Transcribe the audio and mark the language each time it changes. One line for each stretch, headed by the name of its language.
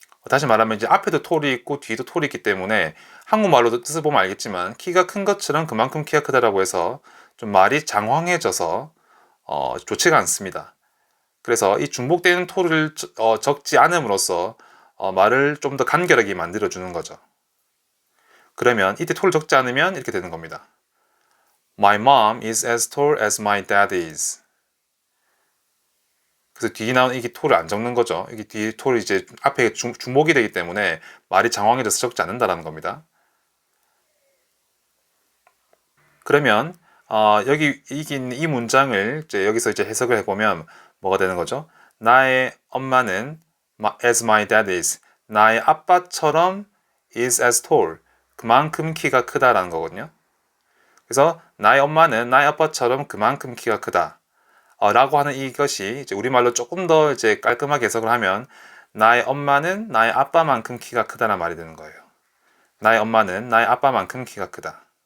Korean: 다시 말하면 이제 앞에도 톨이 있고 뒤에도 톨이 있기 때문에 한국말로도 뜻을 보면 알겠지만 키가 큰 것처럼 그만큼 키가 크다라고 해서 좀 말이 장황해져서 좋지가 않습니다. 그래서 이 중복되는 톨을 적지 않음으로써 말을 좀 더 간결하게 만들어주는 거죠. 그러면 이때 톨을 적지 않으면 이렇게 되는 겁니다.
English: My mom is as tall as my dad is.
Korean: 그래서 뒤에 나오는 이게 톨을 안 적는 거죠. 이게 뒤에 톨이 이제 앞에 중복이 되기 때문에 말이 장황해져서 적지 않는다라는 겁니다. 그러면 여기 이 문장을 이제 여기서 이제 해석을 해보면 뭐가 되는 거죠? 나의 엄마는
English: as my dad is.
Korean: 나의 아빠처럼
English: is as tall.
Korean: 그만큼 키가 크다라는 거거든요. 그래서 나의 엄마는 나의 아빠처럼 그만큼 키가 크다. 라고 하는 이것이 이제 우리말로 조금 더 이제 깔끔하게 해석을 하면 나의 엄마는 나의 아빠만큼 키가 크다는 말이 되는 거예요. 나의 엄마는 나의 아빠만큼 키가 크다.